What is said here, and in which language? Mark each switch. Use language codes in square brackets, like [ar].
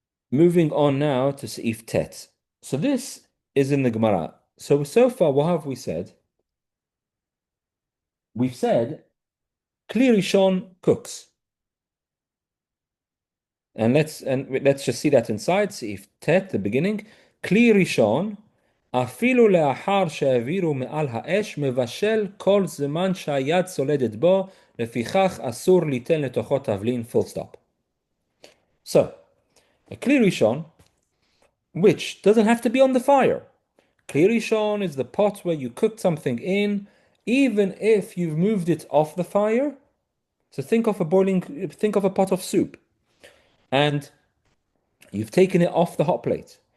[en] Moving on now to Seif Tet. So this is in the Gemara. So far, what have we said? We've said Kli Rishon cooks. And let's just see that inside. Seif Tet, the beginning. [he] Kli Rishon, אפילו לאחר שהעבירו מעל האש, מבשל כל זמן שהיד סולדת בו, לפיכך אסור ליתן לתוכו תבלין, [en] full stop. So, a Kli Rishon, which doesn't have to be on the fire. Kli Rishon is the pot where you cooked something in, even if you've moved it off the fire. So think of a pot of soup, and you've taken it off the hot plate.